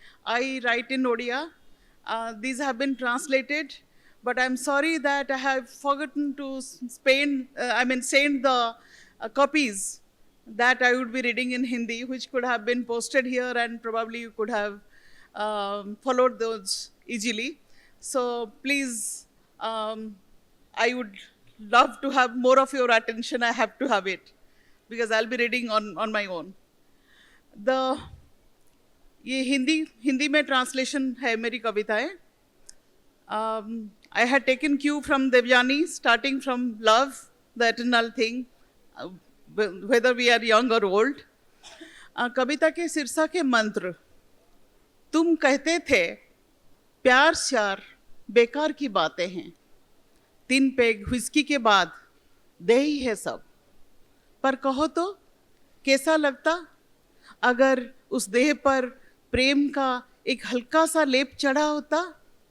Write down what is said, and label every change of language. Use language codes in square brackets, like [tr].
[en] I write in Odia. These have been translated, but I'm sorry that I have forgotten to send the copies that I would be reading in Hindi, which could have been posted here, and probably you could have followed those easily. So please, I would love to have more of your attention. I have to have it because I'll be reading on my own. [hi] ये हिंदी में translation है मेरी कविताएं. [en] I had taken cue from Devyani, starting from love, the eternal thing, whether we are young or old. [hi] कविता के शीर्षक के मंत्र. तुम कहते थे प्यार श्यार बेकार की बातें हैं, 3 पेग व्हिस्की के बाद दे ही है सब. पर कहो तो कैसा लगता अगर उस देह पर प्रेम का एक हल्का सा लेप चढ़ा होता.